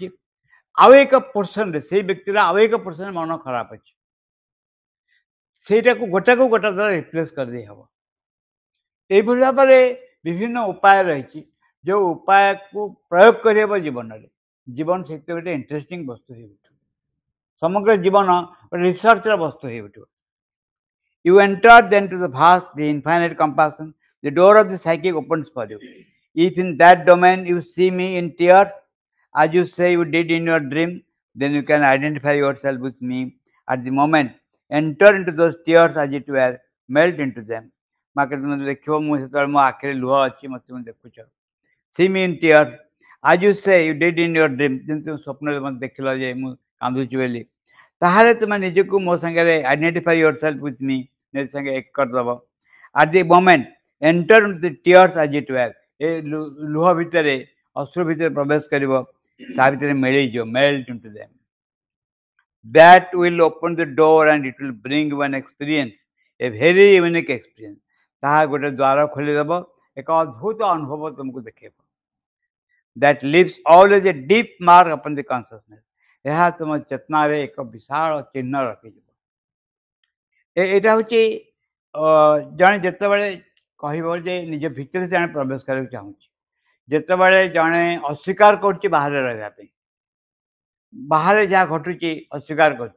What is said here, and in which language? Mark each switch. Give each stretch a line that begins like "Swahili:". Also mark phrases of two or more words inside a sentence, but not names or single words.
Odia: ଆଉ ଏକ ପୋର୍ସନରେ ସେଇ ବ୍ୟକ୍ତିର ଆଉ ଏକ ପୋର୍ସନରେ ମନ ଖରାପ ଅଛି, ସେଇଟାକୁ ଗୋଟାକୁ ଗୋଟା ଦ୍ୱାରା ରିପ୍ଲେସ୍ କରିଦେଇ ହେବ. এইଭଳି ଭାବରେ ବିଭିନ୍ନ ଉପାୟ ରହିଛି, ଯେଉଁ ଉପାୟକୁ ପ୍ରୟୋଗ କରିହେବ ଜୀବନରେ. ଜୀବନ ସେଥିରେ ଗୋଟେ ଇଣ୍ଟରେଷ୍ଟିଂ ବସ୍ତୁ ହେଇ ଉଠିବ. ସମଗ୍ର ଜୀବନ ଗୋଟେ ରିସର୍ଚ୍ଚର ବସ୍ତୁ ହେଇ ଉଠିବ.
English: You enter then to the vast, the infinite compassion. The door of the psychic opens for you. If in that domain you see me in tears, as you say you did in your dream, then you can identify yourself with me at the moment. Enter into those tears as it were, melt into them.
Odia: ମାକେ ତୁମେ ଦେଖିବ ମୁଁ ସେତେବେଳେ ମୋ ଆଖିରେ ଲୁହ ଅଛି, ମୋତେ ତୁମେ ଦେଖୁଛ.
English: See me in tears, as you say you did in your dream.
Odia: ଯେମିତି ତୁମେ ସ୍ୱପ୍ନରେ ମୋତେ ଦେଖିଲ ଯେ ମୁଁ କାନ୍ଦୁଛି ବୋଲି, ତାହେଲେ ତୁମେ ନିଜକୁ ମୋ ସାଙ୍ଗରେ
English: identify yourself with me,
Odia: ନିଜ ସାଙ୍ଗେ ଏକ କରିଦେବ.
English: at the moment enter into the tears as it were.
Odia: ଏ ଲୁହ ଭିତରେ, ଅଶ୍ରୁ ଭିତରେ ପ୍ରବେଶ କରିବ, ତା ଭିତରେ ମିଳେଇଯିବ,
English: melt into them. That will open the door and it will bring you an experience, a very unique experience.
Odia: ତାହା ଗୋଟେ ଦ୍ୱାର ଖୋଲିଦେବ, ଏକ ଅଦ୍ଭୁତ ଅନୁଭବ ତୁମକୁ ଦେଖେଇବ.
English: That leaves always a deep mark upon the consciousness.
Odia: ଏହା ତୁମ ଚେତନାରେ ଏକ ବିଶାଳ ଚିହ୍ନ ରଖିଯିବ. ଏଇଟା ହେଉଛି ଜଣେ ଯେତେବେଳେ କହିବ ଯେ ନିଜ ଭିତରେ ଜଣେ ପ୍ରବେଶ କରିବାକୁ ଚାହୁଁଛି, ଯେତେବେଳେ ଜଣେ ଅସ୍ୱୀକାର କରୁଛି ବାହାରେ ରହିବା ପାଇଁ, ବାହାରେ ଯାହା ଘଟୁଛି ଅସ୍ୱୀକାର କରୁଛି।